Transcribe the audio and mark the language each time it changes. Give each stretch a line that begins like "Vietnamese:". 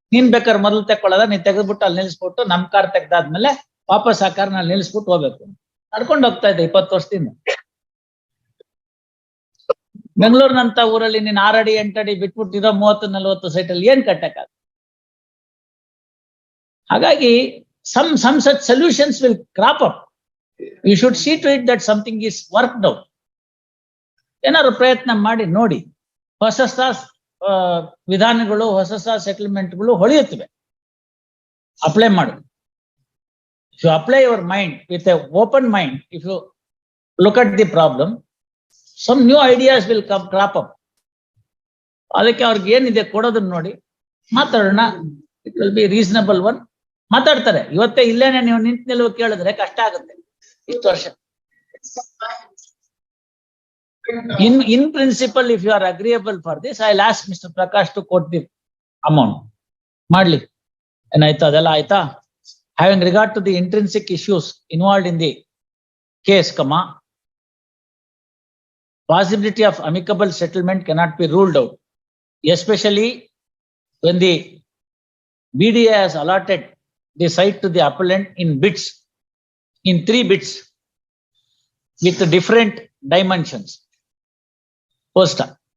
Kannada: ನೀನ್ ಬೇಕಾದ್ರೆ ಮೊದಲು ತೆಕ್ಕೊಳ್ಳೋದ, ನೀನ್ ತೆಗೆದ್ಬಿಟ್ಟು ಅಲ್ಲಿ ನಿಲ್ಸ್ಬಿಟ್ಟು ನಮ್ ಕಾರ್ ತೆಗ್ದಾದ್ಮೇಲೆ ವಾಪಸ್ ಆ ಕಾರ್ನಲ್ಲಿ ನಿಲ್ಸ್ಬಿಟ್ಟು ಹೋಗ್ಬೇಕು. ನಡ್ಕೊಂಡು ಹೋಗ್ತಾ ಇದ್ದೆ 20 ವರ್ಷದಿಂದ. ಬೆಂಗಳೂರಿನಂತ ಊರಲ್ಲಿ ನೀನ್ 6 ಅಡಿ 8 ಅಡಿ ಬಿಟ್ಬಿಟ್ಟಿರೋ 30-40 ಸೈಟಲ್ಲಿ ಏನ್ ಕಟ್ಟಕ್ಕಾಗ?
English: ಹಾಗಾಗಿ some such solutions will crop up. You should see to it that something is worked out.
Kannada: ಏನಾದ್ರು ಪ್ರಯತ್ನ ಮಾಡಿ ನೋಡಿ. ಹೊಸ ವಿಧಾನಗಳು, ಹೊಸ ಸೆಟಲ್ಮೆಂಟ್ಗಳು ಹೊಳೆಯುತ್ತವೆ. ಅಪ್ಲೈ ಮಾಡು.
English: If you apply your mind with a open mind, if you look at the problem, some new ideas will crop up.
Kannada: ಅದಕ್ಕೆ ಅವ್ರಿಗೆ ಏನಿದೆ ಕೊಡೋದನ್ನ ನೋಡಿ ಮಾತಾಡೋಣ.
English: It will be reasonable one.
Kannada: ಮಾತಾಡ್ತಾರೆ. ಇವತ್ತೇ ಇಲ್ಲೇನೆ ನೀವು ನಿಂತು ನಿಲ್ಲುವ ಕೇಳಿದ್ರೆ ಕಷ್ಟ ಆಗುತ್ತೆ. ಇಷ್ಟು ವರ್ಷ
English: in principle, if you are agreeable for this, I'll ask Mr. Prakash to quote the amount.
Kannada: ಮಾಡ್ಲಿ ಏನಾಯ್ತು ಅದೆಲ್ಲ ಆಯ್ತಾ?
English: Having regard to the intrinsic issues involved in the case, possibility of amicable settlement cannot be ruled out, especially when the BDA has allotted the site to the appellant in bits, in 3 bits with different dimensions. Posta.